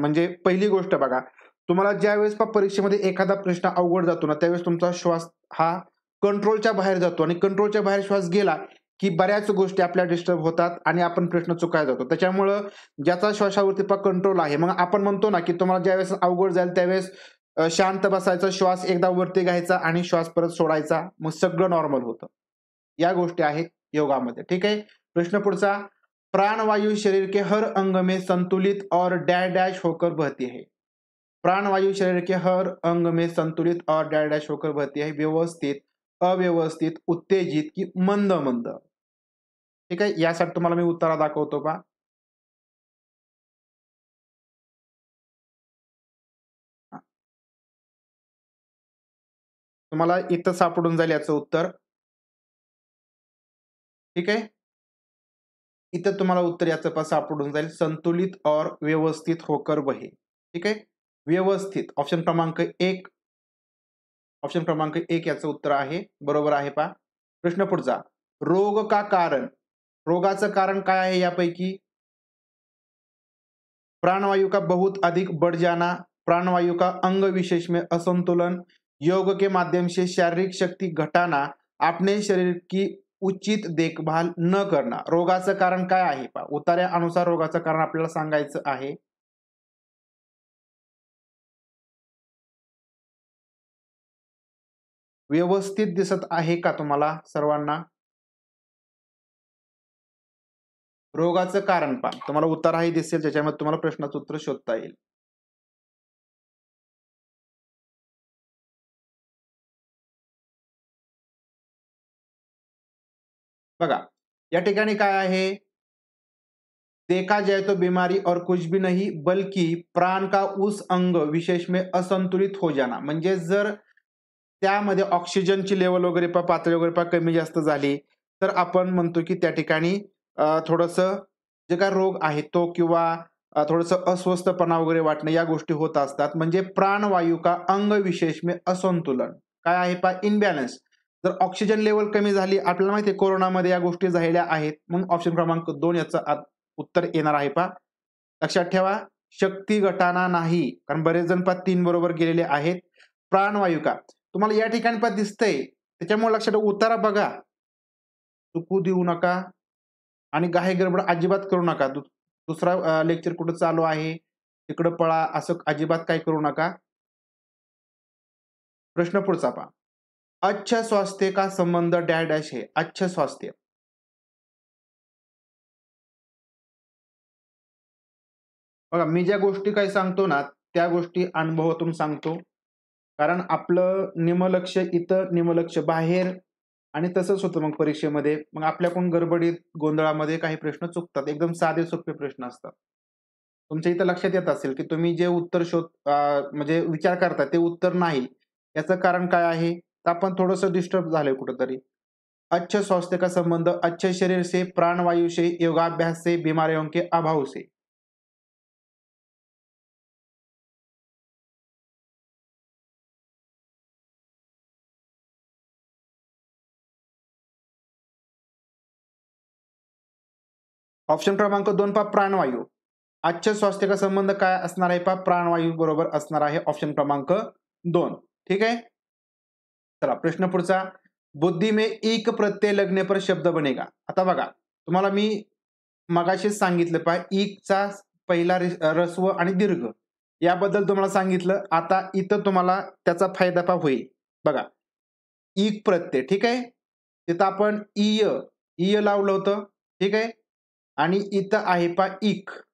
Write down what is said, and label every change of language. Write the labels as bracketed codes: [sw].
[mr] म्हणजे पहिली गोष्ट बघा, तुम्हाला ज्यावेळेस पहा परीक्षेमध्ये एखादा प्रश्न अवघड जातो ना त्यावेळेस तुमचा श्वास हा कंट्रोलच्या बाहेर जातो आणि कंट्रोलच्या बाहेर श्वास गेला की बऱ्याच गोष्टी आपल्या डिस्टर्ब होतात आणि आपण प्रश्न चुकायला जातो. त्याच्यामुळं ज्याचा श्वासावरती पहा कंट्रोल आहे, मग आपण म्हणतो ना की तुम्हाला ज्यावेळेस अवघड जाईल त्यावेळेस शांत बसायचं, श्वास एकदा वरती घ्यायचा आणि श्वास परत सोडायचा, मग सगळं नॉर्मल होतं. या गोष्टी आहेत योगामध्ये. ठीक आहे. प्रश्न पुढचा. [hi] प्राणवायु शरीर के हर अंग में संतुलित और डैश डैश होकर बहती है. प्राणवायु शरीर के हर अंग में संतुलित और डैश डैश होकर बहती है. व्यवस्थित, अव्यवस्थित, उत्तेजित की मंद मंद. [mr] ठीक आहे. यासाठी तुम्हाला मी उत्तर दाखवतो पहा. तुम्हाला इथं सापडून जाईल याचं उत्तर. ठीक आहे. इथं तुम्हाला उत्तर याचं पहा सापडून जाईल. [hi] संतुलित और व्यवस्थित होकर बहे. [mr] ठीक आहे. व्यवस्थित ऑप्शन क्रमांक 1. ऑप्शन क्रमांक 1 याचं उत्तर आहे. बरोबर आहे पहा. प्रश्न पुढचा. [hi] रोग का कारण. [mr] रोगाचं कारण काय आहे यापैकी. [hi] प्राणवायु का बहुत अधिक बढ़ जाना, प्राणवायु का अंग विशेष में असंतुलन, योग के माध्यम से शारीरिक शक्ती घटाना, अपने शरीर की उचित देखभाल न करना. [mr] रोगाचं कारण काय आहे पहा. उतार्यानुसार रोगाचं कारण आपल्याला सांगायचं आहे. व्यवस्थित दिसत आहे का तुम्हाला सर्वांना. रोगाचं कारण पहा. तुम्हाला उत्तरही दिसेल ज्याच्यामध्ये तुम्हाला प्रश्नाचं उत्तर शोधता येईल. बघा, या ठिकाणी काय आहे. [hi] देखा जाए तो बीमारी और कुछ भी नहीं बल्कि प्राण का उस अंग विशेष में असंतुलित हो जाना. [mr] म्हणजे जर त्यामध्ये ऑक्सिजनची लेवल वगैरे पातळी वगैरे कमी जास्त झाली तर आपण म्हणतो की त्या ठिकाणी थोडंसं जे काय रोग आहे तो किंवा थोडंसं अस्वस्थपणा वगैरे वाटणं या गोष्टी होत असतात. म्हणजे [hi] प्राणवायू का अंग विशेष में असंतुलन [mr] काय आहे पहा. इनबॅलन्स. जर ऑक्सिजन लेवल कमी झाली आपल्याला माहिती आहे कोरोनामध्ये या गोष्टी झालेल्या आहेत. मग ऑप्शन क्रमांक 2 याचं उत्तर येणार आहे पहा. लक्षात ठेवा. शक्ती गटाना नाही. कारण बरेच जण पहा 3 बरोबर गेलेले आहेत. प्राणवायू का तुम्हाला या ठिकाणी पण दिसतंय त्याच्यामुळे लक्षात उतारा बघा. चुकू देऊ नका आणि घाई गडबड अजिबात करू नका. दुसरा लेक्चर कुठं चालू आहे तिकडं पळा असं अजिबात काही करू नका. प्रश्न पुढचा पहा. [hi] अच्छा स्वास्थ्य का संबंध डॅश डॅश है. अच्छा स्वास्थ्य. [mr] बघा, मी ज्या गोष्टी काही सांगतो ना त्या गोष्टी अनुभवातून सांगतो. कारण आपलं निमलक्ष इथं निमलक्ष बाहेर आणि तसंच होतं मग परीक्षेमध्ये. मग आपल्याकडून गडबडीत, गोंधळामध्ये काही प्रश्न चुकतात. एकदम साधे सोपे प्रश्न असतात. तुमच्या इथं लक्षात येत असेल, की तुम्ही जे उत्तर म्हणजे विचार करता ते उत्तर नाही. याचं कारण काय आहे? तर आपण थोडंसं डिस्टर्ब झालोय कुठेतरी. [hi] अच्छे स्वास्थ्य का संबंध अच्छे शरीर से, प्राणवायु से, योगाभ्यास से, बीमारियों के अभाव से. [mr] ऑप्शन क्रमांक 2 पहा प्राणवायू. अच्छे स्वास्थ्य का संबंध काय असणार आहे पहा प्राणवायू बरोबर असणार आहे ऑप्शन क्रमांक 2. ठीक आहे. चला प्रश्न पुढचा. [hi] बुद्धी में ईक प्रत्यय लगने पर शब्द बनेगा. [mr] आता बघा तुम्हाला मी मगाशीच सांगितलं पहा ईकचा पहिला ऱ्हस्व आणि दीर्घ याबद्दल तुम्हाला सांगितलं. आता इथं तुम्हाला त्याचा फायदा पहा होईल. बघा ईक प्रत्यय ठीक आहे. तिथं आपण ईय लावलं होतं ठीक आहे आणि इथं आहे पहा ईक.